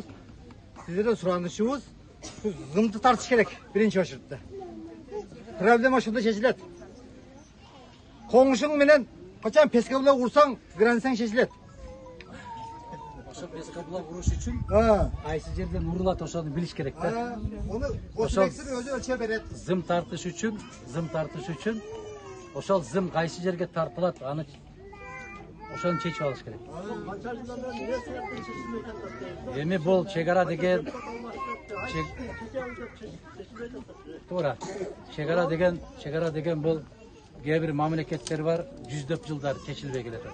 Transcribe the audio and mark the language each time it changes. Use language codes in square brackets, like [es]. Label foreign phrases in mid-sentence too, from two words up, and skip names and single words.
[ky] Сиздерден суранышыбыз, зымды тартыш керек биринчи очередде. Проблема ушунда чечилет. Коңушуң менен качан пескаблок урсаң, границаң чечилет. Ошол пескаблок уруш үчүн кайсы жерден урулат ошону билиш керек да. Ону Gosmex'ин өзү өлчө берет. Зым тартыш үчүн ошол зым кайсы жерге тартылат, аны ошону чечип алыш керек. Эми бул чегара деген туура. Чегара деген бул кээ бир мамлекеттер бар, жүздөп жылдар чечилбей келатат.